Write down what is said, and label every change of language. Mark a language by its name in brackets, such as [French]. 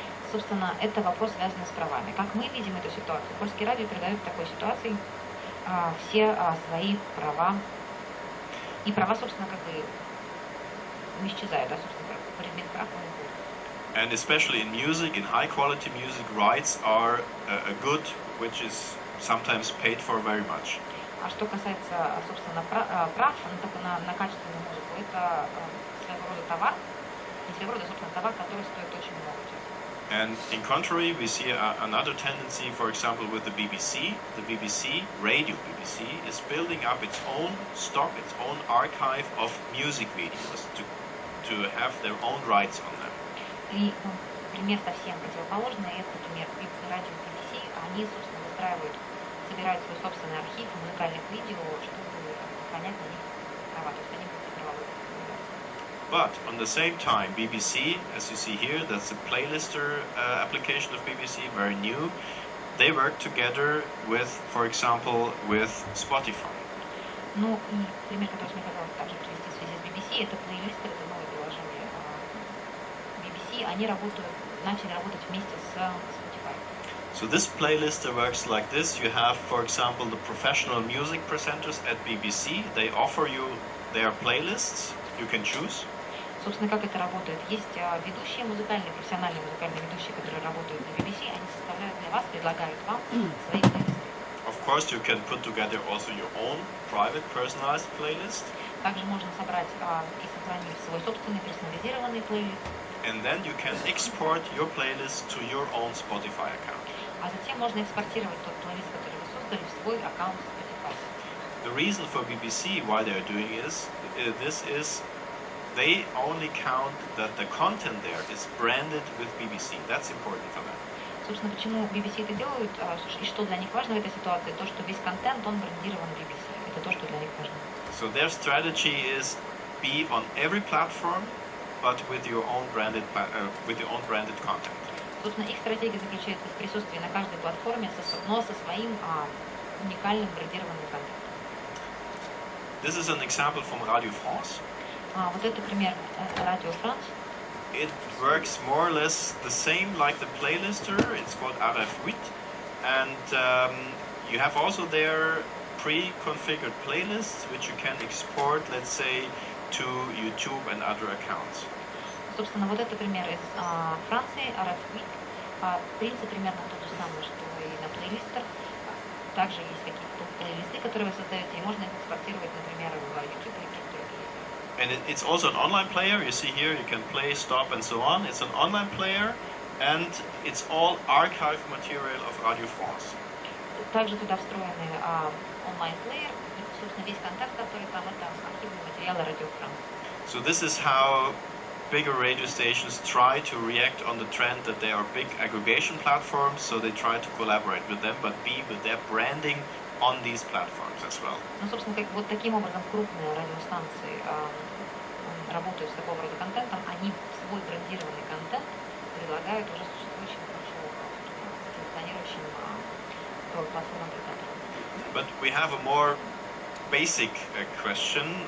[Russian] Собственно, это вопрос, связанный с правами. Как мы видим эту ситуацию, Польское радио передает в такой ситуации все свои права. И права, собственно, как бы не исчезают, а, собственно, предмет прав он уходит. [English] And especially in music, in high quality music, rights are a good which is sometimes paid for very much. [Russian] А что касается, собственно, прав на качественную музыку, это своего рода товар, не своего рода, собственно, товар, который стоит очень много. [English] And in contrary, we see another tendency, for example, with the BBC. The BBC, Radio BBC, is building up its own stock, its own archive of music videos to have their own rights on them. [Russian] И пример совсем противоположный, это пример радио BBC. Они, собственно, собирают свой собственный архив музыкальных видео, чтобы сохранять на них права. То есть они будут правовые. [English] But on the same time, BBC, as you see here, that's a playlister application of BBC, very new. They work together with, for example, with Spotify. [Russian] Ну и пример, который мне хотелось также привести в связи с BBC, это плейлисты, это новое приложение BBC. Они начали работать вместе с Spotify. [English] So this playlister works like this. You have, for example, the professional music presenters at BBC. They offer you their playlists. You can choose. [Russian] Собственно, как это работает? Есть ведущие профессиональные музыкальные ведущие, которые работают на BBC. Они составляют для вас, предлагают вам свои плейлисты. [English] Of course, you can put together also your own private, personalized playlist. [Russian] Также можно собрать и сохранить свой собственный персонализированный плейлист. [English] And then you can export your playlist to your own Spotify account. [Russian] А затем можно экспортировать тот плейлист, который вы создали, в свой аккаунт Spotify. [English] The reason for BBC why they are doing this is they only count that the content there is branded with BBC. That's important for them. [Russian] Собственно, почему BBC это делают, и что для них важно в этой ситуации, то, что весь контент, он брендирован BBC. Это то, что для них важно. [English] So their strategy is be on every platform, but with your own branded content. [Russian] Собственно, их стратегия заключается в присутствии на каждой платформе, но со своим уникальным брендированным контентом. [English] This is an example from Radio France. [Russian] Вот это пример Радио Франс. [English] It works more or less the same like the playlister. It's called RF8. And you have also there pre-configured playlists which you can export, let's say, to YouTube and other accounts. [Russian] Собственно, вот это пример из Франции, RF8. Принцип примерно тот же самый, что и на плейлистах. Также есть какие-то плейлисты, которые вы создаете, и можно их экспортировать, например, в YouTube или какие-то другие. [English] And it's also an online player. You see here, you can play, stop, and so on. It's an online player, and it's all archive material of Radio France. [Russian] Также туда встроены онлайн-плеер, и, собственно, весь контент, который там, это архивные материалы Радио Франс. [English] So this is how bigger radio stations try to react on the trend that they are big aggregation platforms, so they try to collaborate with them, but be with their branding on these platforms as well. [Russian] Ну, собственно, вот таким образом крупные радиостанции работают с такого рода контентом, они свой брендированный контент предлагают уже существующим хорошо функционирующим платформам презентерам. [English] But we have a more basic question.